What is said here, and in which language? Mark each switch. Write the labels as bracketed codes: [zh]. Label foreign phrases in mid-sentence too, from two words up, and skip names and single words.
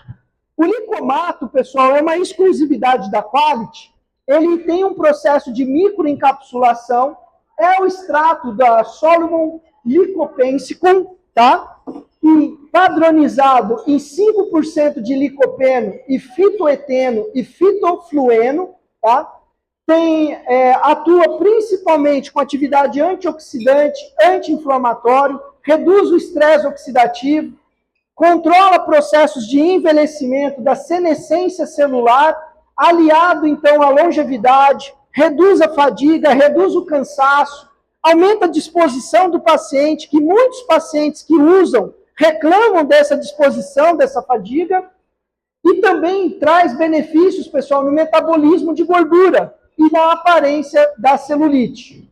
[pt] O licomato, pessoal, é uma exclusividade da Qualit. Ele tem um processo de microencapsulação, é o extrato da Solomon lycopensicum, tá? E padronizado em 5% de licopeno e fitoeteno e fitoflueno, tá? Atua principalmente com atividade antioxidante, anti-inflamatório, reduz o estresse oxidativo, controla processos de envelhecimento da senescência celular, aliado, então, à longevidade, reduz a fadiga, reduz o cansaço, aumenta a disposição do paciente, que muitos pacientes que usam reclamam dessa disposição, dessa fadiga, e também traz benefícios, pessoal, no metabolismo de gordura e na aparência da celulite.